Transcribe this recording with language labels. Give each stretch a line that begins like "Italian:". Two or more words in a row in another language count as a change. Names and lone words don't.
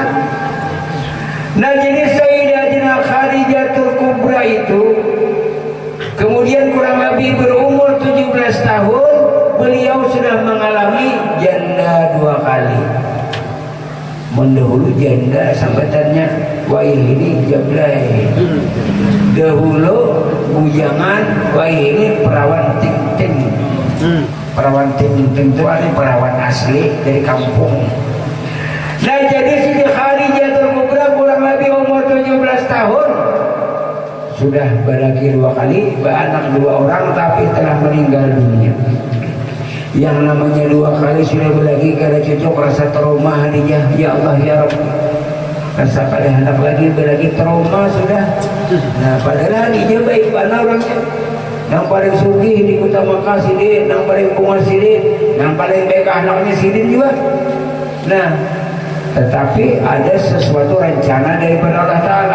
Indonesian: Nah jadi Sayyidatina Khadijatul Kubra itu kemudian kurang lebih berumur 17 tahun, beliau sudah mengalami janda 2 kali.
Banjar: Mendahulu janda sambatannya wah ini jablay.
Indonesian: Dahulu bujangan wah ini perawan ting-ting. Perawan ting-ting itu ada perawan asli dari kampung. Nah jadi Siti Khadijatul Kubra kurang lebih umur 17 tahun.
Banjar: Sudah berlaki 2 kali, beranak 2 orang tapi telah meninggal dunia. Yang namanya 2 kali sudah berlaki kada cocok rasa trauma Khadijah.
Arabic: يا الله يا رب.
Banjar: Rasa kada hendak lagi berlaki trauma sudah. Nah padahal Khadijah baik mana orangnya. Yang paling sugih di kota Makkah Sidin, yang paling bunga Sidin, yang paling baik anaknya Sidin juga.
Indonesian: Nah, tetapi ada sesuatu rencana daripada Allah Ta'ala.